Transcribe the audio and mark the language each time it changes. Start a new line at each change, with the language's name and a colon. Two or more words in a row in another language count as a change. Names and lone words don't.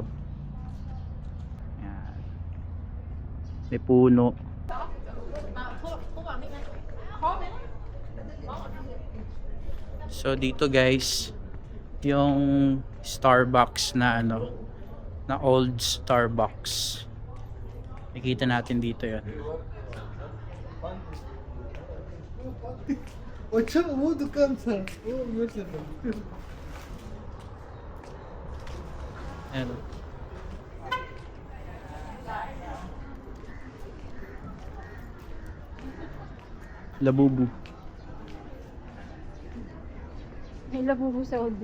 Filipino: Ayan. May puno. So dito, guys, yung Starbucks na ano, na old Starbucks. Nakikita natin dito 'yon.
Hindi: अच्छा वो दुकान था वो मेरे से था
Filipino: Ayan. Labubu. May labubo sa old.